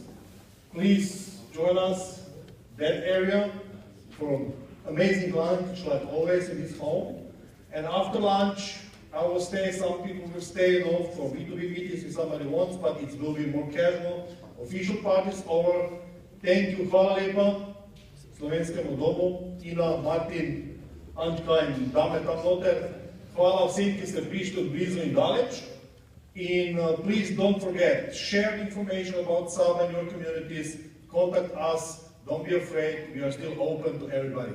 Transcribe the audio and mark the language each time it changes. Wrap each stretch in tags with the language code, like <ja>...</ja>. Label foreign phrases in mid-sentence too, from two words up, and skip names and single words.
<en>Please join us that area for amazing lunch, like always in this hall. And after lunch, I will stay, some people will stay, for B2B meetings if somebody wants, but it will be more casual. Official part is over. Thank you,</en> <sl>hvala lepa, Slovenskemu domu, Tina, Martin, Ančka in dame tam noter. Hvala vsem, ki ste prišli od blizu in daleč.</sl> <en>Please don't forget, share the information about Saba in your communities, contact us, don't be afraid, we are still open to everybody.</en>